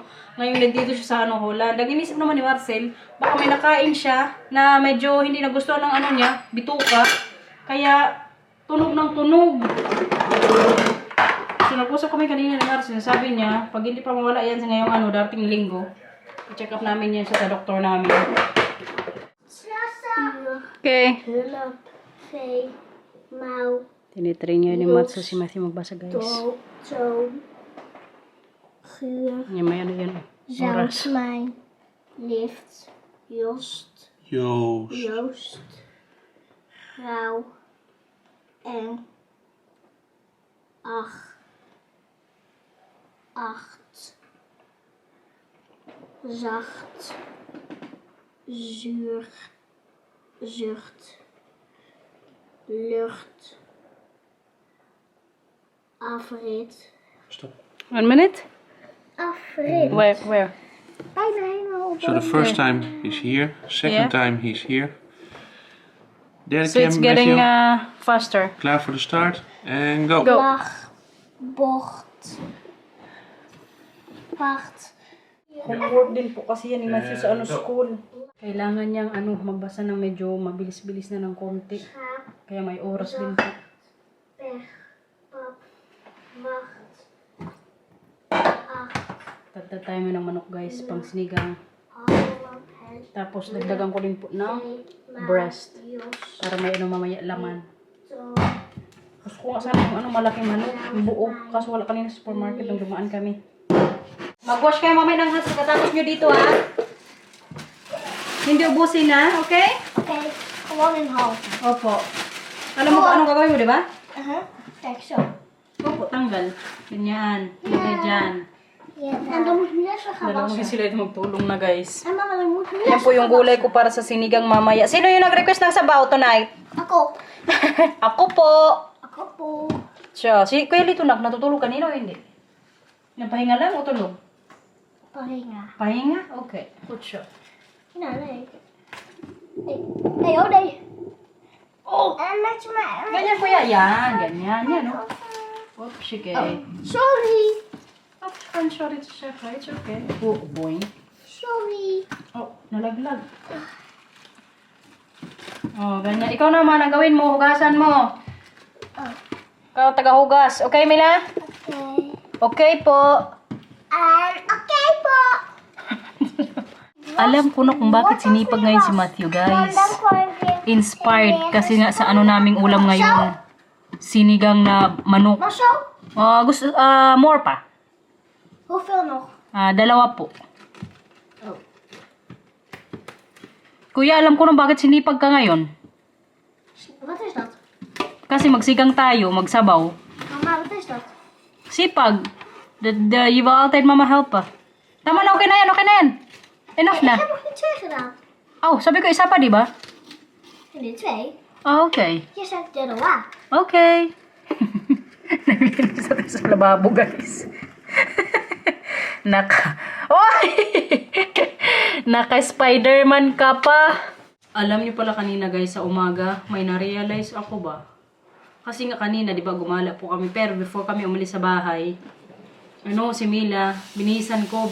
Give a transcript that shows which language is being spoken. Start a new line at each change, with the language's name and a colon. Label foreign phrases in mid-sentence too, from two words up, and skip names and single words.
Filipino: Ngayon nandito siya sa Holland. Nag-inisip naman ni Marcel, baka may nakain siya na medyo hindi nagustuhan ng niya, bituka. Kaya tunog ng tunog. So nag-usap kami kanina ni Marcel, sabi niya, pag hindi pa mawala yan sa ngayong darating linggo, i-check up namin yan sa doktor namin. Okay.
Dutch: Hulp, vee, mouw,
Filipino: Tinitrain niya ni Matsu si Matthew magbasa, guys.
Dutch: toon, guur,
Filipino: Yan, may yan. Oras.
Dutch: zoutmijn, lift, Joost, Rauw en acht, zacht, zuur, zucht, lucht, afrit. Stop.
English: 1 minute?
Dutch: Afrit.
English: Where?
Dutch: Bijna helemaal op.
English: So the first time he's here, second Yeah. time he's here. Derde So
Dutch: keer,
English: it's getting Matthew. faster.
Dutch: Klaar voor de start. En go. Go. Lach, bocht, wacht.
Filipino: Homework din po kasi yan ni Matthew sa school. Kailangan niyang magbasa ng medyo mabilis-bilis na ng konti.
Dutch: Schaap,
Filipino: Kaya may oras din po.
Dutch: pech, pap, wacht, acht,
Filipino: Tatad tayo ng manok, guys, pang sinigang.
Dutch: Holland, het,
Filipino: Tapos dagdagan ko din po ng twee, breast.
Dutch: Jos,
Filipino: Para may mamaya laman.
Dutch: toon,
Filipino: Gusto ko nga sana yung malaking manok, yung buo. Kaso wala kanina sa supermarket nung dumaan kami. Mag-wash kayo mamaya ng hands pagkatapos nyo dito, ha? Hindi ubusin na, okay?
Dutch: Oké, gewoon in half.
Filipino: Opo. Alam mo kung anong gagawin mo, di ba?
Dutch: Kijk zo.
Filipino: Opo, tanggal. Ganyan. Ilagay dyan.
Dutch: Ja, en dan moet je net zo gaan
Filipino: Dalawa
Dutch: wassen.
Filipino: sila ito magtulong na, guys.
Dutch: En mama, dan moet je net
Filipino: Yan po yung gulay ko para sa sinigang mamaya. Sino yung nag-request ng sabaw tonight? Ako. Ako po. Ako po. Siya. Si Kuya Lito, natutulog kanina o hindi? Napahinga lang o tulog? Pahinga. Pahinga? Okay. Good siya.
Dutch: Nou, nee. Nee, oh nee. Oh. En met je mij.
Filipino: Ganyan kuya. Yan. Ganyan. Yan, no? Oops, sige.
English: Sorry. I'm sorry to chef. It's okay. Oh, boy. Sorry.
Filipino: Oh, nalaglag. Oh, ganyan. Ikaw naman, ang gawin mo, hugasan mo. Oh. Ikaw, taga-hugas. Okay, Mila? Okay. Okay po. Okay po. Alam ko na kung bakit sinipag ngayon si Matthew, guys. Inspired kasi nga sa naming ulam ngayon. Sinigang na manok.
Dutch: Maar zo?
Filipino: More pa.
Dutch: Hoeveel nog?
Filipino: 2 po. Kuya, alam ko na bakit sinipag ka ngayon.
Dutch: Wat is dat?
Filipino: Kasi magsigang tayo, magsabaw.
Dutch: Mama, wat is dat?
Filipino: Sipag.
Dutch: Je wil altijd mama helpen.
Filipino: Tama na, okay na yan, okay na yan. Enough na.
Dutch: Ik heb nog niet 2 gedaan.
Filipino: Oh, sabi ko isa pa, di ba?
Dutch: En dit 2.
Filipino: Oh, okay.
Dutch: Je zegt de la.
Filipino: Okay. Nalinis natin sa lababo, guys. Oy! Naka-Spider-Man ka pa. Alam niyo pala kanina, guys, sa umaga, may na-realize ako ba? Kasi nga kanina, di ba, gumala po kami. Pero before kami umalis sa bahay, si Mila, binisan ko.